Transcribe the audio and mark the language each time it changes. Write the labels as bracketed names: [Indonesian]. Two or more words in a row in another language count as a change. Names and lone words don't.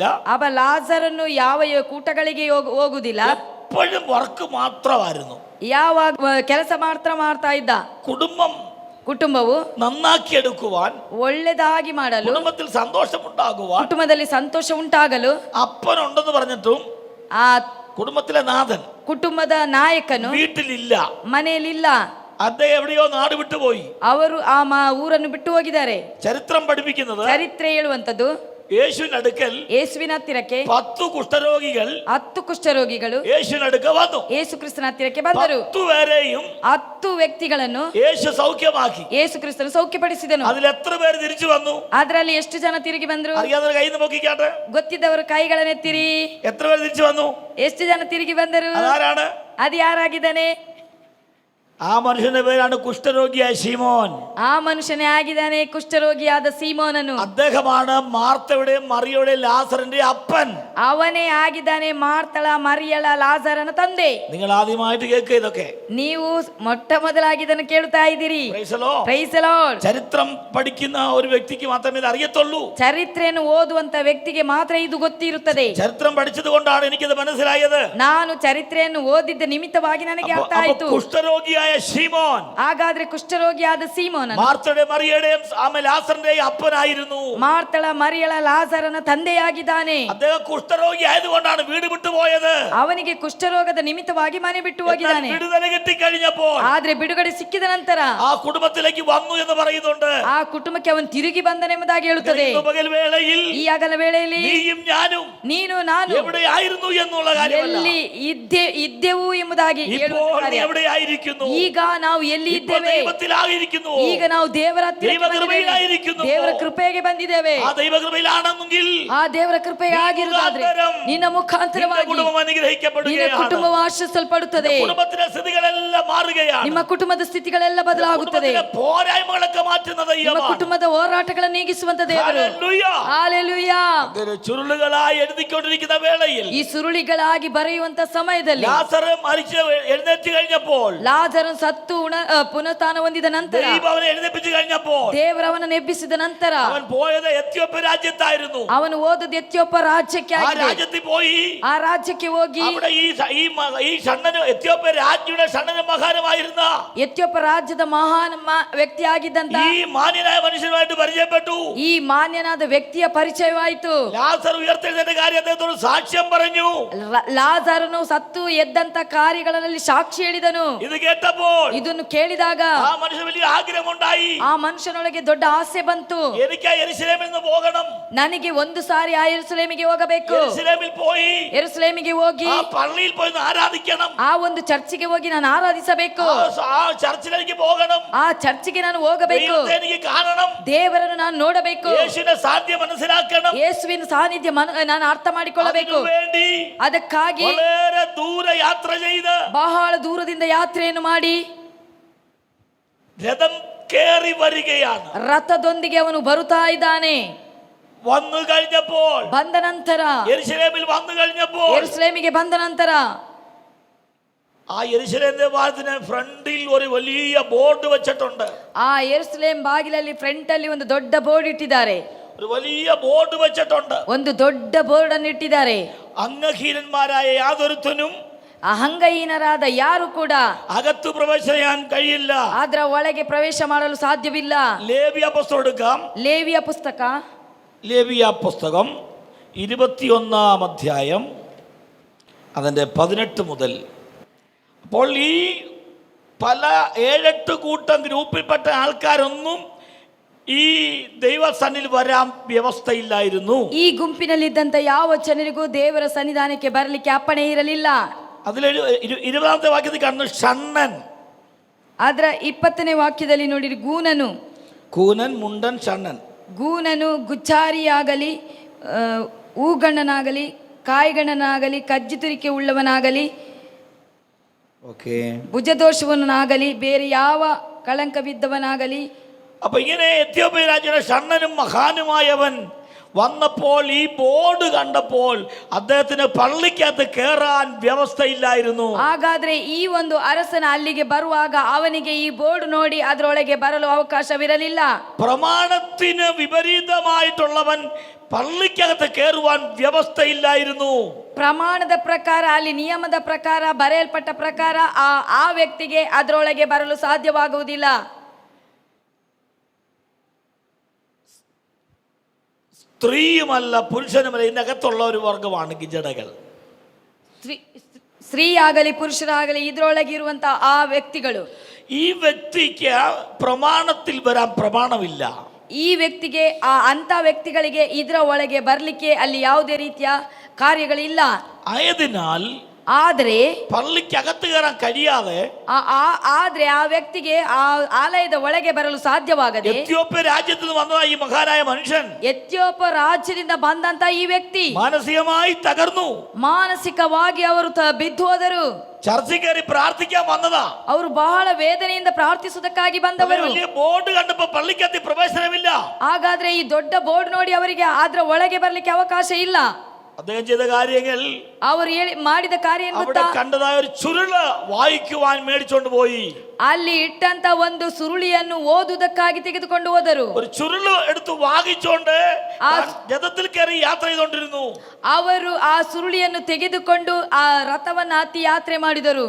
[Kannada] ಅವ ಲಾಸರನ್ನು ಯಾವ ಕೂಟಗಳಿಗೆ ಹೋಗುವುದಿಲ್ಲ. [Malayalam] എപ്പോഴും വർക്ക് മാത്രമായിരുന്നു. [Kannada] ಯಾವಾಗ ಕೆಲಸ ಮಾತ್ರ ಮಾಡ್ತಾ ಇದ್ದ. ಕುಟುಂಬವು [Malayalam] നന്നാക്കിയെടുക്കുവാൻ, [Kannada] ಒಳ್ಳೆದಾಗಿ ಮಾಡಲು, [Malayalam] കുടുംബത്തിൽ സന്തോഷമുണ്ടാകുവാൻ, [Kannada] ಕುಟುಂಬದಲ್ಲಿ ಸಂತೋಷ ಉಂಟಾಗಲು [Malayalam] അപ്പനുണ്ടെന്ന് പറഞ്ഞിട്ടും [Kannada] ಆ [Malayalam] കുടുംബത്തിലെ നാഥൻ, [Kannada] ಕುಟುಂಬದ ನಾಯಕನು [Malayalam] വീട്ടിലില്ല. [Kannada] ಮನೆಯಲ್ಲಿಲ್ಲ. [Malayalam] അദ്ദേഹം എവിടെയോ നാട് വിട്ടുപോയി. [Kannada] ಅವರು ಆ ಊರನ್ನು ಬಿಟ್ಟು ಹೋಗಿದ್ದಾರೆ. [Malayalam] ചരിത്രം പഠിപ്പിക്കുന്നത്, [Kannada] ಚರಿತ್ರೆ ಹೇಳುವಂತದ್ದು, [Malayalam] യേശുവിന്റെ അടുക്കൽ [Kannada] ಯೇಸುವಿನ ಹತ್ತಿರಕ್ಕೆ [Malayalam] 10 കുഷ്ഠരോഗികൾ [Kannada] 10 ಕುಷ್ಠರೋಗಿಗಳು [Malayalam] യേശുവിന്റെ അടുക്ക വന്നു. [Kannada] ಯೇಸು ಕ್ರಿಸ್ತನ ಹತ್ತಿರಕ್ಕೆ ಬಂದರು. [Malayalam] 10 പേരെയും [Kannada] 10 ವ್ಯಕ್ತಿಗಳನ್ನು [Malayalam] യേശു സൗഖ്യമാക്കി. [Kannada] ಯೇಸು ಕ್ರಿಸ್ತನು ಸೌಖ್ಯಪಡಿಸಿದನು. [Malayalam] അതിൽ എത്ര പേര് തിരിച്ചു വന്നു? [Kannada] ಅದರಲ್ಲಿ ಎಷ್ಟು ಜನ ತಿರುಗಿ ಬಂದರು? [Malayalam] അറിയാതെ കൈ നോക്കിക്കാട്ടെ. [Kannada] ಗೊತ್ತಿದ್ದವರು ಕೈಗಳನ್ನೆತ್ತಿರಿ. [Malayalam] എത്ര പേര് തിരിച്ചു വന്നു? [Kannada] ಎಷ್ಟು ಜನ ತಿರುಗಿ ಬಂದರು? [Malayalam] അതാരാണ്? [Kannada] ಅದು ಯಾರಾಗಿದ್ದಾನೆ? [Malayalam] ആ മനുഷ്യന്റെ പേരാണ് കുഷ്ഠരോഗിയായ ശീമോൻ. [Kannada] ಆ ಮನುಷ್ಯನೇ ಆಗಿದ್ದಾನೆ ಕುಷ್ಠರೋಗಿಯಾದ ಸೀಮೋನನು. [Malayalam] അദ്ദേഹമാണ് മാർത്തയുടെയും മറിയയുടെയും ലാസറിന്റെ അപ്പൻ. [Kannada] ಅವನೇ ಆಗಿದ್ದಾನೆ ಮಾರ್ತಳ, ಮರಿಯಳ, ಲಾಜರನ ತಂದೆ. [Malayalam] നിങ്ങൾ ആദ്യമായിട്ട് കേൾക്കുക ഇതൊക്കെ. [Kannada] ನೀವು ಮೊಟ್ಟ ಮೊದಲಾಗಿ ಇದನ್ನು ಕೇಳ್ತಾ ಇದ್ದೀರಿ. [English] Praise the Lord. [Malayalam] ചരിത്രം പഠിക്കുന്ന ഒരു വ്യക്തിക്ക് മാത്രമേ ഇത് അറിയത്തുള്ളൂ. [Kannada] ಚರಿತ್ರೆಯನ್ನು ಓದುವಂತ ವ್ಯಕ್ತಿಗೆ ಮಾತ್ರ ಇದು ಗೊತ್ತಿರುತ್ತದೆ. [Malayalam] ചരിത്രം പഠിച്ചത് കൊണ്ടാണ് എനിക്കിത് മനസ്സിലായത്. [Kannada] ನಾನು ಚರಿತ್ರೆಯನ್ನು ಓದಿದ್ದ ನಿಮಿತ್ತವಾಗಿ ನನಗೆ ಅರ್ಥ ಆಯಿತು. [Malayalam] കുഷ്ഠരോഗിയായ ശീമോൻ, [Kannada] ಹಾಗಾದ್ರೆ ಕುಷ್ಠರೋಗಿಯಾದ ಸೀಮೋನ [Malayalam] മാർത്തയുടെ മറിയയുടെയും ലാസറിന്റെയും അപ്പനായിരുന്നു. [Kannada] ಮಾರ್ತಳ, ಮರಿಯಳ, ಲಾಜರನ ತಂದೆಯಾಗಿದ್ದಾನೆ. [Malayalam] അദ്ദേഹം കുഷ്ഠരോഗി ആയതുകൊണ്ടാണ് വീട് വിട്ടുപോയത്. [Kannada] ಅವನಿಗೆ ಕುಷ್ಠರೋಗದ ನಿಮಿತ್ತವಾಗಿ ಮನೆ ಬಿಟ್ಟು ಹೋಗಿದ್ದಾನೆ. [Malayalam] വിടുതല കിട്ടിക്കഴിഞ്ഞപ്പോൾ, [Kannada] ಆದ್ರೆ ಬಿಡುಗಡೆ ಸಿಕ್ಕಿದ ನಂತರ [Malayalam] ആ കുടുംബത്തിലേക്ക് വന്നു എന്ന് പറയുന്നുണ്ട്. [Kannada] ಆ ಕುಟುಂಬಕ್ಕೆ ಅವನು ತಿರುಗಿ ಬಂದನೆಂಬುದಾಗಿ ಹೇಳುತ್ತದೆ. [Malayalam] പകൽ വേളയിൽ [Kannada] ಈ ಆಗಲ ವೇಳೆಯಲ್ಲಿ [Malayalam] നീയും ഞാനും [Kannada] ನೀನು ನಾನು [Malayalam] എവിടെയായിരുന്നു എന്നുള്ള കാര്യമല്ല, [Kannada] ಎಲ್ಲಿ ಇದ್ದೆವು ಎಂಬುದಾಗಿ [Malayalam] ഇപ്പോൾ നീ എവിടെയായിരിക്കുന്നു? [Kannada] ಈಗ ನಾವು ಎಲ್ಲಿ ಇದ್ದೇವೆ? [Malayalam] ദൈവത്തിലായിരിക്കുന്നു. [Kannada] ಈಗ ನಾವು ದೇವರ [Malayalam] ദൈവകൃപയിലായിരിക്കുന്നു. [Kannada] ದೇವರ ಕೃಪೆಗೆ ಬಂದಿದ್ದೇವೆ. [Malayalam] ആ ദൈവകൃപയിലാണെങ്കിൽ [Kannada] ಆ ದೇವರ ಕೃಪೆಗೆ ಆಗಿರುವುದಾದ್ರೆ ನಿನ್ನ ಮುಖಾಂತರವಾಗಿ [Malayalam] കുടുംബം [Kannada] ನಿನ್ನ [Malayalam] അനുഗ്രഹിക്കപ്പെടുകയാണ്. [Kannada] ಕುಟುಂಬವು ಆಶೀರ್ವದಿಸಲ್ಪಡುತ್ತದೆ. [Malayalam] കുടുംബത്തിലെ സ്ഥിതികളെല്ലാം മാറുകയാണ്. [Kannada] ನಿಮ್ಮ ಕುಟುಂಬದ ಸ್ಥಿತಿಗಳೆಲ್ಲ ಬದಲಾಗುತ್ತದೆ. [Malayalam] പോരായ്മകളൊക്കെ മാറ്റുന്നത് [Kannada] ನಿಮ್ಮ കുಟುಂಬದ ಹೋರಾಟಗಳನ್ನು ನೀಗಿಸುವಂತ ದೇವರು. ಹಲ್ಲೆಲೂಯಾ. [Malayalam] ചുരുളുകളായി എഴുതിക്കൊണ്ടിരിക്കുന്ന വേളയിൽ, [Kannada] ಈ ಸುರುಳಿಗಳಾಗಿ ಬರೆಯುವಂತ ಸಮಯದಲ್ಲಿ [Malayalam] ലാസർ മരിച്ച് എഴുന്നേറ്റ് കഴിഞ്ഞപ്പോൾ, [Kannada] ಲಾಜರನು ಸತ್ತು ಪುನಃಸ್ಥಾನ ಹೊಂದಿದ ನಂತರ, [Malayalam] ദൈവം എഴുന്നേൽപ്പിച്ചു കഴിഞ്ഞപ്പോൾ, [Kannada] ದೇವರವನನ್ನು ಎಬ್ಬಿಸಿದ ನಂತರ [Malayalam] അവൻ പോയത് എത്യോപ്യ രാജ്യത്തായിരുന്നു. [Kannada] ಅವನು ಓದದ ಎತ್ಯೋಪ್ಯ ರಾಜ್ಯಕ್ಕೆ [Malayalam] ആ [Kannada] ಆಗಿದೆ. [Malayalam] രാജ്യത്തിൽ പോയി [Kannada] ಆ ರಾಜ್ಯಕ್ಕೆ ಹೋಗಿ [Malayalam] അവിടെ ഈ ഷണ്ണനും എത്യോപ്യ രാജ്ഞിയുടെ ഷണ്ണനും മഹാനുമായിരുന്ന [Kannada] ಎತ್ಯೋಪ್ಯ ರಾಜ್ಯದ ಮಹಾನ್ ವ್ಯಕ್ತಿ ಆಗಿದ್ದಂತ [Malayalam] ഈ മാന്യനായ മനുഷ്യനുമായിട്ട് പരിചയപ്പെട്ടു. [Kannada] ಈ ಮಾನ್ಯನಾದ ವ್ಯಕ್ತಿಯ ಪರಿಚಯವಾಯಿತು. [Malayalam] ലാസർ ഉയർത്തെഴുന്നേറ്റ കാര്യം അദ്ദേഹത്തോട് സാക്ഷ്യം പറഞ്ഞു. [Kannada] ಲಾಜರನು ಸತ್ತು ಎದ್ದಂತ ಕಾರ್ಯಗಳಲ್ಲಿ ಸಾಕ್ಷಿ ಹೇಳಿದನು. [Malayalam] ഇത് കേട്ടപ്പോൾ [Kannada] ಇದನ್ನು ಕೇಳಿದಾಗ [Malayalam] ആ മനുഷ്യന് വലിയ ആഗ്രഹമുണ്ടായി. [Kannada] ಆ ಮನುಷ್ಯನೊಳಗೆ ದೊಡ್ಡ ಆಸೆ ಬಂತು. [Malayalam] എനിക്ക് യെരൂശലേമിൽ നിന്ന് പോകണം. [Kannada] ನನಗೆ ಒಂದು ಸಾರಿ ಆ ಯೆರೂಸಲೇಮಿಗೆ ಹೋಗಬೇಕು. [Malayalam] യെരൂശലേമിൽ പോയി [Kannada] ಯೆರೂಸಲೇಮಿಗೆ ಹೋಗಿ [Malayalam] ആ പള്ളിയിൽ പോയി ആരാധിക്കണം. [Kannada] ಆ ಒಂದು ಚರ್ಚಿಗೆ ಹೋಗಿ ನಾನು ಆರಾಧಿಸಬೇಕು. [Malayalam] ആ ചർച്ചിലേക്ക് പോകണം. [Kannada] ಆ ಚರ್ಚಿಗೆ ನಾನು ಹೋಗಬೇಕು. [Malayalam] ദൈവത്തെ എനിക്ക് കാണണം. [Kannada] ದೇವರನ್ನು ನಾನು ನೋಡಬೇಕು. [Malayalam] യേശുവിന്റെ സാധ്യം മനസ്സിലാക്കണം. [Kannada] ಯೇಸು ಯೇಸುವಿನ ಸಾನ್ನಿಧ್ಯ ನಾನು ಅರ್ಥ ಮಾಡಿಕೊಳ್ಳಬೇಕು. [Malayalam] വേണ്ടി [Kannada] ಅದಕ್ಕಾಗಿ [Malayalam] വളരെ ദൂര യാത്ര ചെയ്ത് [Kannada] ಬಹಳ ದೂರದಿಂದ ಯಾತ್ರೆಯನ್ನು ಮಾಡಿ [Malayalam] രഥം കേറി വരികയാണ്. [Kannada] ರಥದೊಂದಿಗೆ ಅವನು ಬರುತ್ತಾ ಇದ್ದಾನೆ. [Malayalam] വന്നു കഴിഞ്ഞപ്പോൾ [Kannada] ಬಂದ ನಂತರ [Malayalam] യെരൂശലേമിൽ വന്നു കഴിഞ്ഞപ്പോൾ [Kannada] ಯೆರೂಸಲೇಮಿಗೆ ಬಂದ ನಂತರ [Malayalam] ആ യെരൂശലേം ദേവാലയത്തിന് ഫ്രണ്ടിൽ ഒരു വലിയ ബോർഡ് വെച്ചിട്ടുണ്ട്. [Kannada] ಆ ಯೆರೂಸಲೇಮ್ ಬಾಗಿಲಲ್ಲಿ ಫ್ರಂಟ್ ಅಲ್ಲಿ ಒಂದು ದೊಡ್ಡ ಬೋರ್ಡ್ ಇಟ್ಟಿದ್ದಾರೆ. [Malayalam] ഒരു വലിയ ബോർഡ് വെച്ചിട്ടുണ്ട്. [Kannada] ಒಂದು ದೊಡ್ಡ ಬೋರ್ಡ್ ಅನ್ನು ಇಟ್ಟಿದ್ದಾರೆ. [Malayalam] അംഗഹീനന്മാരായ യാതൊരുത്തനും [Kannada] ಅಂಗಹೀನರಾದ ಯಾರು ಕೂಡ [Malayalam] അകത്തു പ്രവേശിക്കാൻ കഴിയില്ല. [Kannada] ಅದರ ಒಳಗೆ ಪ್ರವೇಶ ಮಾಡಲು ಸಾಧ್ಯವಿಲ್ಲ. [Malayalam] ലേവ്യ പുസ്തകം എടുക്കാം. [Kannada] ಲೇವಿಯ ಪುಸ್ತಕ [Malayalam] ലേവ്യ പുസ്തകം 21 അധ്യായം അതിൻ്റെ 18 മുതൽ. അപ്പോൾ ഈ പല 7-8 കൂട്ടം ഗ്രൂപ്പിൽപ്പെട്ട ആൾക്കാരൊന്നും ഈ ദൈവസന്നിധിയിൽ വരാൻ വ്യവസ്ഥയില്ലായിരുന്നു. [Kannada] ಈ ಗುಂಪಿನಲ್ಲಿದ್ದಂತ ಯಾವ ಜನರಿಗೂ ದೇವರ ಸನ್ನಿಧಾನಕ್ಕೆ ಬರಲಿಕ್ಕೆ ಅಪ್ಪಣೆ ಇರಲಿಲ್ಲ. [Malayalam] അതിൽ 20ാമത്തെ വാക്യത്തിൽ കാണുന്നു ഷണ്ണൻ. [Kannada] ಅದರ 20ನೇ ವಾಕ್ಯದಲ್ಲಿ ನೋಡಿರಿ, ಗೂನನು, [Malayalam] കൂനൻ, മുണ്ടൻ, ഷണ്ണൻ. [Kannada] ಗೂನನು ಗುಚ್ಚಾರಿಯಾಗಲಿ, ಹೂಗಣ್ಣನಾಗಲಿ, ಕಾಯಿಗಣ್ಣನಾಗಲಿ, ಕಜ್ಜಿತುರಿಕೆ ಉಳ್ಳವನಾಗಲಿ, [Malayalam] ഓക്കെ, [Kannada] ಭುಜದೋಷವನಾಗಲಿ, ಬೇರೆ ಯಾವ ಕಳಂಕವಿದ್ದವನಾಗಲಿ. [Malayalam] അപ്പൊ ഇങ്ങനെ എത്യോപ്യ രാജ്യയുടെ ഷണ്ണനും മഹാനുമായവൻ വന്നപ്പോൾ ഈ ബോർഡ് കണ്ടപ്പോൾ അദ്ദേഹത്തിന് പള്ളിക്കകത്ത് കയറാൻ വ്യവസ്ഥയില്ലായിരുന്നു. [Kannada] ಹಾಗಾದ್ರೆ ಈ ಒಂದು ಅರಸನ ಅಲ್ಲಿಗೆ ಬರುವಾಗ ಅವನಿಗೆ ಈ ಬೋರ್ಡ್ ನೋಡಿ ಅದರೊಳಗೆ ಬರಲು ಅವಕಾಶವಿರಲಿಲ್ಲ. [Malayalam] പ്രമാണത്തിന് വിപരീതമായിട്ടുള്ളവൻ പള്ളിക്കകത്ത് കയറുവാൻ വ്യവസ്ഥയില്ലായിരുന്നു. [Kannada] ಪ್ರಮಾಣದ ಪ್ರಕಾರ, ಅಲ್ಲಿ ನಿಯಮದ ಪ್ರಕಾರ, ಬರೆಯಲ್ಪಟ್ಟ ಪ್ರಕಾರ ಆ ವ್ಯಕ್ತಿಗೆ ಅದರೊಳಗೆ ಬರಲು ಸಾಧ್ಯವಾಗುವುದಿಲ್ಲ. [Malayalam] സ്ത്രീയുമല്ല പുരുഷനുമല്ല, ഇതിനകത്തുള്ള ഒരു വർഗമാണ് ഗിജടകൾ. [Kannada] ಸ್ತ್ರೀ ಆಗಲಿ ಪುರುಷರಾಗಲಿ ಇದರೊಳಗೆ ಇರುವಂತಹ ಆ ವ್ಯಕ್ತಿಗಳು. [Malayalam] ഈ വ്യക്തിക്ക് പ്രമാണത്തിൽ വരാൻ പ്രമാണമില്ല. [Kannada] ಈ ವ್ಯಕ್ತಿಗೆ ಅಂತ ವ್ಯಕ್ತಿಗಳಿಗೆ ಇದರ ಒಳಗೆ ಬರಲಿಕ್ಕೆ ಅಲ್ಲಿ ಯಾವುದೇ ರೀತಿಯ ಕಾರ್ಯಗಳಿಲ್ಲ. [Malayalam] ആയതിനാൽ [Kannada] ಆದರೆ [Malayalam] പള്ളിക്കകത്ത് കയറാൻ കഴിയാതെ [Kannada] ಆದ್ರೆ ಆ ವ್ಯಕ್ತಿಗೆ ಆ ಆಲಯದ ಒಳಗೆ ಬರಲು ಸಾಧ್ಯವಾಗದೆ [Malayalam] എത്യോപ്യ രാജ്യത്ത് നിന്ന് വന്ന ഈ മഹാനായ മനുഷ്യൻ [Kannada] ಎಥಿಯೋಪ ರಾಜ್ಯದಿಂದ ಬಂದಂತ ಈ ವ್ಯಕ್ತಿ [Malayalam] മാനസികമായി തകർന്നു. [Kannada] ಮಾನಸಿಕವಾಗಿ ಅವರು ಬಿದ್ದು ಹೋದರು. [Malayalam] ചർച്ചിൽ കയറി പ്രാർത്ഥിക്കാൻ വന്നതാ. [Kannada] ಅವರು ಬಹಳ ವೇದನೆಯಿಂದ ಪ್ರಾರ್ಥಿಸುವುದಕ್ಕಾಗಿ ಬಂದವರು. [Malayalam] വലിയ ബോർഡ് കണ്ടപ്പോ പള്ളിക്കകത്ത് പ്രവേശനമില്ല. [Kannada] ಹಾಗಾದ್ರೆ ಈ ದೊಡ್ಡ ಬೋರ್ಡ್ ನೋಡಿ ಅವರಿಗೆ ಅದರ ಒಳಗೆ ಬರ್ಲಿಕ್ಕೆ ಅವಕಾಶ ಇಲ್ಲ. [Malayalam] അദ്ദേഹം ചെയ്ത കാര്യങ്ങൾ, [Kannada] ಅವರು ಮಾಡಿದ ಕಾರ್ಯ [Malayalam] അവിടെ കണ്ടതായ ഒരു ചുരുള് വായിക്കുവാൻ മേടിച്ചോണ്ട് പോയി. [Kannada] ಅಲ್ಲಿ ಇಟ್ಟಂತ ಒಂದು ಸುರುಳಿಯನ್ನು ಓದುವುದಕ್ಕಾಗಿ ತೆಗೆದುಕೊಂಡು ಹೋದರು. [Malayalam] ഒരു ചുരുള് എടുത്ത് വാങ്ങിച്ചോണ്ട് രഥത്തിൽ കയറി യാത്ര ചെയ്തോണ്ടിരുന്നു. [Kannada] ಅವರು ಆ ಸುರುಳಿಯನ್ನು ತೆಗೆದುಕೊಂಡು ಆ ರಥವನ್ನು ಹತ್ತಿ ಯಾತ್ರೆ ಮಾಡಿದರು.